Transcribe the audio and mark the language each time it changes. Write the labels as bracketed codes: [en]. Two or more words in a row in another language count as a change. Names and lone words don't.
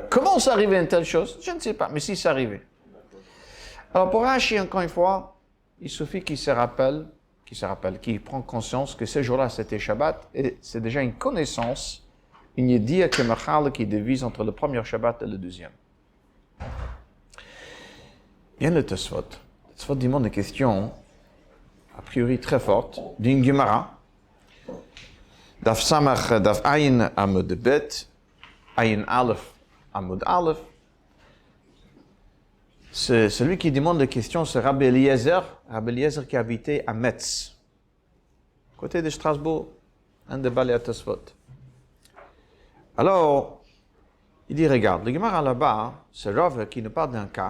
[fr] Comment ça arrivait une telle chose? Je ne sais pas, mais si ça arrivait. Alors pour Rashi, encore une fois, il suffit qu'il qu'il prend conscience que ce jour-là c'était Shabbat, et c'est déjà une connaissance, une yediya qui divise entre le premier Shabbat et le deuxième. Bien le Tosfot. Le Tosfot demande des questions, a priori très fortes, d'une Gemara. [he] דף סמך דף עין עמוד בית עין אלף עמוד אלף. [fr] C'est celui qui demande des questions, c'est Rabbi Eliezer qui habitait à Metz, côté de Strasbourg, un des [he] בעלי תוספות. [fr] Alors, il dit, regarde, le Gemara là-bas, c'est Rav qui nous parle d'un cas.